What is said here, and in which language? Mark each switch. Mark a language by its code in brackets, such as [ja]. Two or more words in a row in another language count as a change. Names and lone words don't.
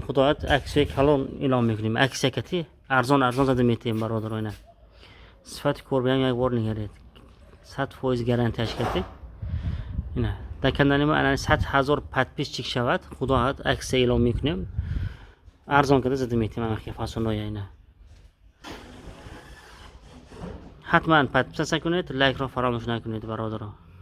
[tg] Худоят аксия калон эълон мекунем. Аксия кати арзон зада метиҳем бародарона. Сифати корбиам як бор нигаред. 100% гарантияш кати. Ина дар канали мо ана 100 000 подписчик шавад. Худоят аксия эълон мекунем. Арзон када зада метиҳем амахи фасоноя ина. حتما подписаться کنید، لایک را فراموش نکنید برادران.